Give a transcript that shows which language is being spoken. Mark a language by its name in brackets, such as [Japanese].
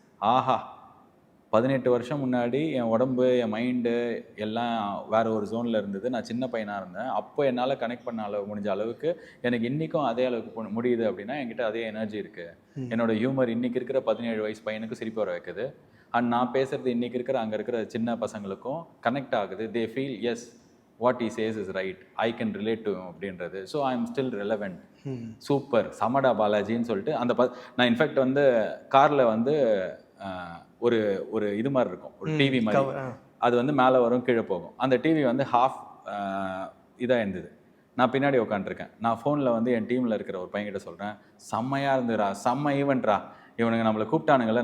[Tamil] ஆஹா, 18 வருஷம் முன்னாடி என் உடம்பு, என் மைண்டு எல்லாம் வேறு ஒரு ஜோனில் இருந்தது. நான் சின்ன பையனாக இருந்தேன். அப்போ என்னால் கனெக்ட் பண்ண முடிஞ்ச அளவுக்கு எனக்கு இன்றைக்கும் அதே அளவுக்கு முடியுது அப்படின்னா என்கிட்ட அதே எனர்ஜி இருக்குது. என்னோடய ஹியூமர் இன்றைக்கி இருக்கிற 17 வயசு பையனுக்கு சிரிப்பு வர வைக்குது. அண்ட் நான் பேசுகிறது இன்றைக்கி இருக்கிற அங்கே இருக்கிற சின்ன பசங்களுக்கும் கனெக்ட் ஆகுது. [English] they feel as what he says is right, I can relate to him [Tamil] அப்படின்றது. [English] So I am still relevant. [Tamil] Super சமடா பாலாஜின்னு சொல்லிட்டு அந்த நான் இன்ஃபேக்ட் வந்து காரில் வந்து ஒரு ஒரு இது மாதிரி இருக்கும், ஒரு டிவி மாதிரி. அது வந்து மேலே வரும் கீழே போகும். அந்த டிவி வந்து ஹாஃப் இதாக இருந்தது. நான் பின்னாடி உட்காந்துருக்கேன். நான் ஃபோனில் வந்து என் டீமில் இருக்கிற ஒரு பையன்கிட்ட சொல்கிறேன், செம்மையாக இருந்துடா, செம்ம ஈவெண்ட்ரா, இவனுங்க நம்மளை கூப்பிட்டானுங்கள.